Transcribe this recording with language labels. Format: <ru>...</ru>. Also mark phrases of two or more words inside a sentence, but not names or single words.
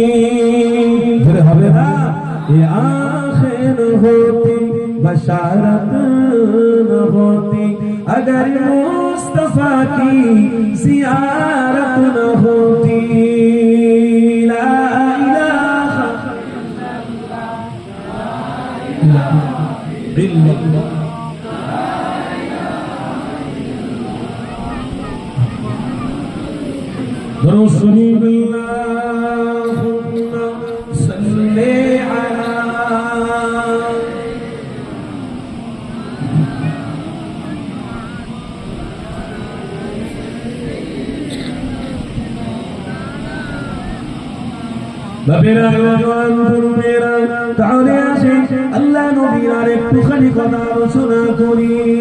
<ur>یہ آنکھیں نہ ہوتی بشارت نہ ہوتی اگر مصطفیٰ کی زیارت نہ ہوتی</ur> <ar>لا الہ الا اللہ رسول اللہم صلی علی</ar> <bn>বাবেরা জওয়ান তরুণেরা তাহলে আসে আল্লাহ নবীর আর একটুখানি কথা আলোচনা করি</bn>